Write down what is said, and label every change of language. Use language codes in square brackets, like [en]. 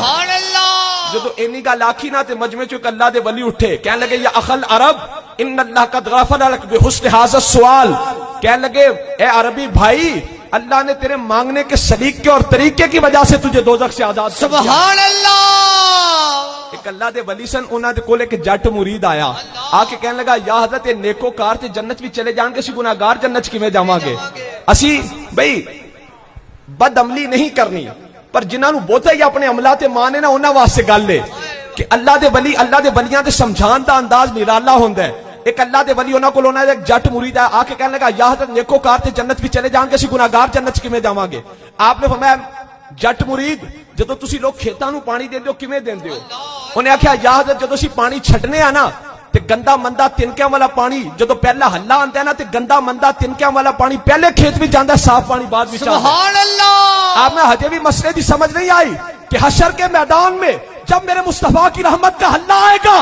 [ur] سبحان اللہ. [pa] جدو اینی گل آکھی نا تے مجمع چ اللہ دے ولی اٹھے, کہنے لگے [ar] یا اخل عرب ان اللہ قد غفر لك بحسن هذا السؤال. [ur] کہنے لگے اے عربی بھائی, اللہ نے تیرے مانگنے کے سلیقے اور طریقے کی وجہ سے تجھے دوزخ سے آزاد کر دیا. سبحان اللہ. [pa] ایک اللہ دے ولی سن, انہاں دے کول ایک جٹ مرید آیا, آ کے کہنے لگا یا حضرت نیکو کار تے جنت بھی چلے جان گے, اسی گناہگار جنت کیویں جاواں گے. اسی بھئی بد عملی نہیں کرنی, پر جنہاں نو بہتا ہی اپنے عملہ تے مانے نا انہاں واسطے گل لے کہ اللہ دے ولی, اللہ دے ولیاں تے سمجھان دا انداز نرالا ہوندا ہے. ایک اللہ دے ولی انہاں کول انہاں ایک جٹ مرید ہے, آ کے کہنے لگا یا حضرت نیکو کار تے جنت بھی چلے جان گے, اسی گناہگار جنت کیویں جاواں گے. آپ نے فرمایا جٹ مرید جدو تسی لوگ کھیتاں نو پانی دیندے ہو کیویں دیندے ہو؟ انہیں آکھیا یا حضرت جدو اسی پانی چھٹنے آ نا تے گندا مندا تنکیاں والا پانی جدو پہلا ہلا آندا ہے نا تے گندا مندا تنکیاں والا پانی پہلے کھیت میں جاندا ہے, صاف پانی بعد وچ آندا ہے. [ur] سبحان اللہ. [pa] آپ میں ہجے بھی مسئلے دی سمجھ نہیں آئی [ur] کہ حشر کے میدان میں جب میرے مصطفیٰ کی رحمت کا ہلا آئے گا